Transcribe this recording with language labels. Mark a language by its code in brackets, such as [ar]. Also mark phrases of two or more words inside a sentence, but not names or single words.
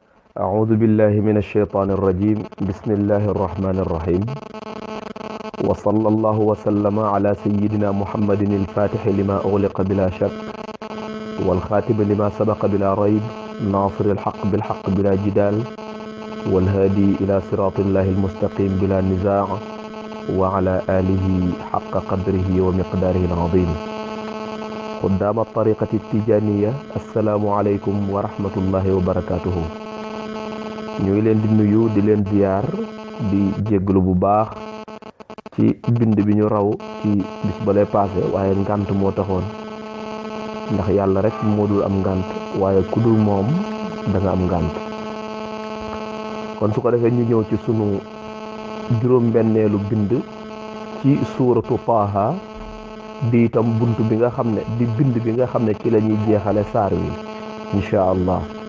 [ar] أعوذ بالله من الشيطان الرجيم بسم الله الرحمن الرحيم وصلى الله وسلم على سيدنا محمد الفاتح لما أغلق بلا شك والخاتم لما سبق بلا ريب ناصر الحق بالحق بلا جدال والهادي إلى صراط الله المستقيم بلا نزاع وعلى آله حق قدره ومقداره العظيم قدام الطريقة التجانية السلام عليكم ورحمة الله وبركاته [wo] ñu ngi leen di nuyu di leen ziar di jégglu bu baax ci bind bi ñu raw ci bis balay passé waaye ngant moo taxoon ndax yàlla rek moo dul am ngant waaye ku dul moom da nga am ngant kon su ko defee ñu ñëw ci sunu juróom-benneelu bind ci suuratu Taaha di itam buntu bi nga xam ne di bind bi nga xam ne ci la ñuy jeexale saar wi [ar] إن شاء الله